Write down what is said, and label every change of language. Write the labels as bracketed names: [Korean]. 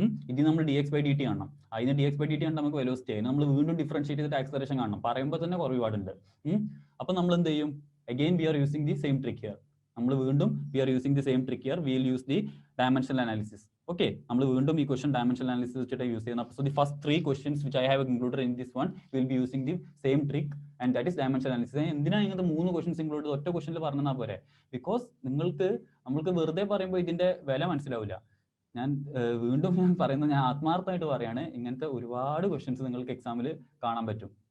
[Malayalam] ഇത് നമ്മൾ dx by dt കാണണം. അതിന് dx by dt ആണ് നമുക്ക് വെലോസിറ്റി ആയി. നമ്മൾ വീണ്ടും ഡിഫറൻഷിയേറ്റ് ചെയ്തിട്ട് ആക്സലറേഷൻ കാണണം. പറയുമ്പോൾ തന്നെ കുറേ ഒരുപാടുണ്ട്. അപ്പോൾ നമ്മൾ എന്ത് ചെയ്യും, [English] Again we are using the same trick here. We will use the dimensional analysis. [Malayalam] Okay, നമ്മൾ വീണ്ടും ഈ ക്വസ്റ്റൻ ഡയമെൻഷണൽ അനാലിസിസ് വെച്ചിട്ട് യൂസ് ചെയ്യുന്നത്. [English] So the first 3 questions which I have included in this one will be using the same trick, and that is dimensional analysis. [Malayalam] എന്തിനാണ് ഇങ്ങനത്തെ 3 questions included ഒറ്റ ക്വസ്റ്റനിൽ പറഞ്ഞാൽ പോരെ? ബിക്കോസ് നമ്മൾക്ക് വെറുതെ പറയുമ്പോൾ ഇതിന്റെ വില മനസ്സിലാവില്ല. ഞാൻ പറയുന്നത്, ഞാൻ ആത്മാർത്ഥമായിട്ട് പറയാണ്, ഇങ്ങനത്തെ ഒരുപാട് ക്വസ്റ്റ്യൻസ് നിങ്ങൾക്ക് എക്സാമിൽ കാണാൻ പറ്റും.